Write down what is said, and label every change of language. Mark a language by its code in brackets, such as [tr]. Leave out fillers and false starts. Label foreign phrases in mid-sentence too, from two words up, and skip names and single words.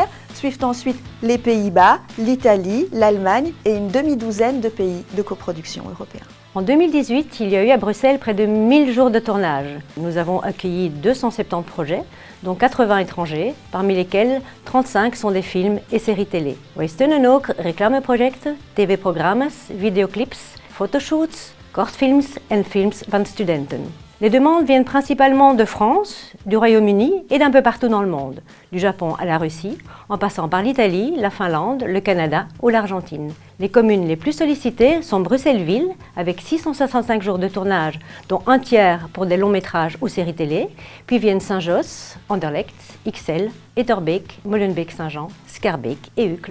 [fr] Suivent ensuite les Pays-Bas, l'Italie, l'Allemagne et une demi-douzaine de pays de coproduction européens. En 2018, il y a eu à Bruxelles près de 1000 jours de tournage. Nous avons accueilli 270 projets, dont 80 étrangers, parmi lesquels 35 sont des films et séries télé. [nl] Wij steunen ook reclameprojecten, tv-programma's, videoclips, fotoshoots, kortfilms en films van studenten. [fr] Les demandes viennent principalement de France, du Royaume-Uni et d'un peu partout dans le monde, du Japon à la Russie, en passant par l'Italie, la Finlande, le Canada ou l'Argentine. Les communes les plus sollicitées sont Bruxelles-Ville, avec 665 jours de tournage, dont un tiers pour des longs métrages ou séries télé, puis viennent Saint-Josse, Anderlecht, Ixelles, Etterbeek, Molenbeek-Saint-Jean, Schaerbeek et Uccle.